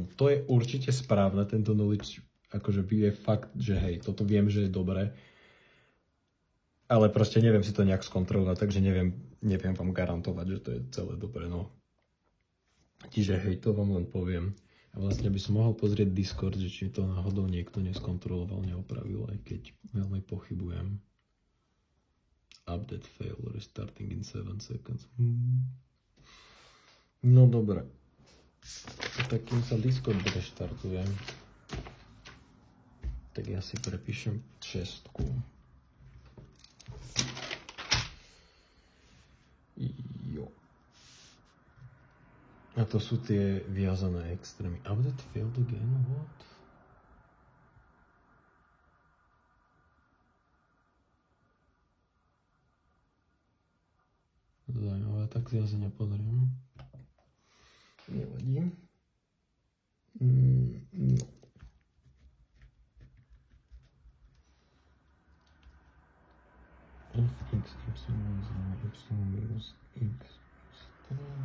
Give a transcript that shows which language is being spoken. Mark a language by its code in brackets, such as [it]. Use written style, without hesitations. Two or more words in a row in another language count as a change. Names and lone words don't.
[sk] To je určite správne, tento knowledge akože je fakt, že hej, toto viem, že je dobré, ale proste neviem si to nejak skontrolovať, takže neviem vám garantovať, že to je celé dobré, no. Čiže hej, to vám len poviem. A vlastne by som mohol pozrieť Discord, že či to náhodou niekto neskontroloval, neopravil, aj keď veľmi pochybujem. [en] Update fail, restarting in 7 seconds. [sk] No dobre. Tak kým sa Discord reštartuje, tak ja si prepíšem 6. Jo. A to sú tie viazané extrémy. [en] Update failed again? What? [sk] Zajímavé, tak si asi nepozriem. Nevadí. No. Fx, y, znamená y minus x plus 3.